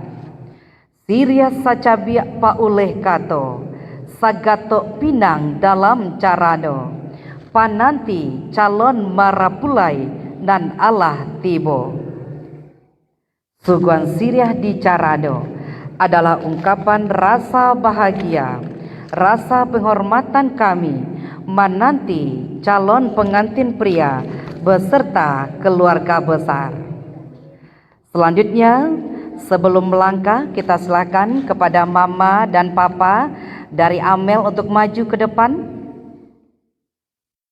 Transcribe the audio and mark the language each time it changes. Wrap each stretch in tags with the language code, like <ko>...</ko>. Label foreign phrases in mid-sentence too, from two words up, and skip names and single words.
<min>Siriah sacabiak pauleh kato, sagato pinang dalam carano, pananti calon marapulai nan Allah tibo.</min> <id>Suguhan Siriah di Carano adalah ungkapan rasa bahagia, rasa penghormatan kami menanti calon pengantin pria beserta keluarga besar. Selanjutnya, sebelum melangkah, kita silakan kepada mama dan papa dari Amel untuk maju ke depan.</id>